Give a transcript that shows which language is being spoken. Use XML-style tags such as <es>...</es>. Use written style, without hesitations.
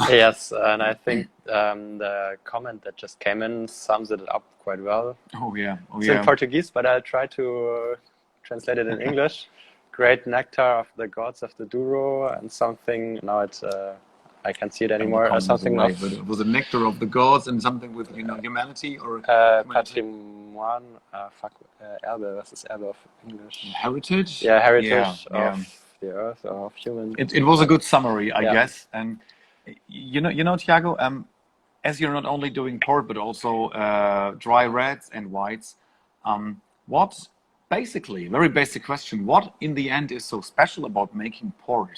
<en>Yes, and I think the comment that just came in sums it up quite well. It's in Portuguese, but I'll try to translate it in English. Great nectar of the gods of the Douro, and something, now it's, I can't see it anymore, or something of... It was a nectar of the gods and something with, humanity or...</en> <de>Patrimoine, Erbe, was ist Erbe auf English?</de> <en>Heritage? Yeah, heritage of the earth, or of human. It was a good summary, I guess. And you know, Tiago, as you're not only doing port, but also dry reds and whites, what... Basically, very basic question. What in the end is so special about making port?</en>